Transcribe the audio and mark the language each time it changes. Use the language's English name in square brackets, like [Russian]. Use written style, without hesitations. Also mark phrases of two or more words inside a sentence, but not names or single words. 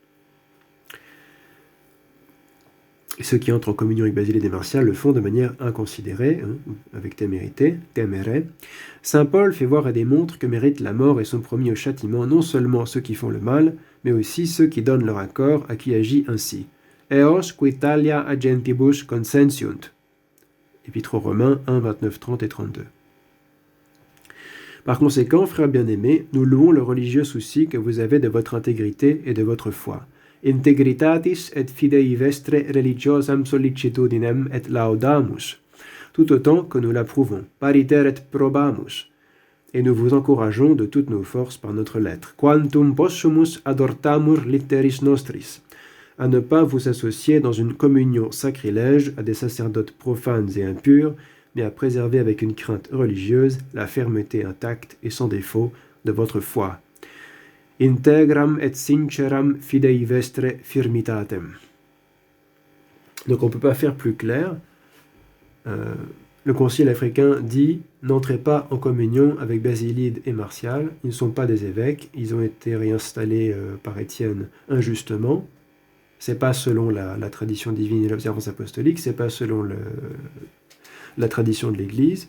[French] Et ceux qui entrent en communion avec Basilide et Martial le font de manière inconsidérée, avec témérité, temere. Saint Paul fait voir et démontre que méritent la mort et sont promis au châtiment non seulement ceux qui font le mal, mais aussi ceux qui donnent leur accord à qui agit ainsi. [Latin] Eos quitalia agentibus consentiunt. [French] Épître aux Romains 1, 29, 30 et 32. Par conséquent, frères bien-aimés, nous louons le religieux souci que vous avez de votre intégrité et de votre foi. [Latin] Integritatis et fidei vestre religiosam sollicitudinem et laudamus, [French] tout autant que nous l'approuvons, [Latin] pariter et probamus, [French] et nous vous encourageons de toutes nos forces par notre lettre. [Latin] Quantum possumus adortamur litteris nostris, [French] à ne pas vous associer dans une communion sacrilège à des sacerdotes profanes et impurs, mais à préserver avec une crainte religieuse la fermeté intacte et sans défaut de votre foi. [Latin] Integram et sinceram fidei vestre firmitatem. [French] Donc on ne peut pas faire plus clair. Le Concile africain dit « N'entrez pas en communion avec Basilide et Martial, ils ne sont pas des évêques, ils ont été réinstallés par Étienne injustement. C'est pas selon la tradition divine et l'observance apostolique, c'est pas selon la tradition de l'Église.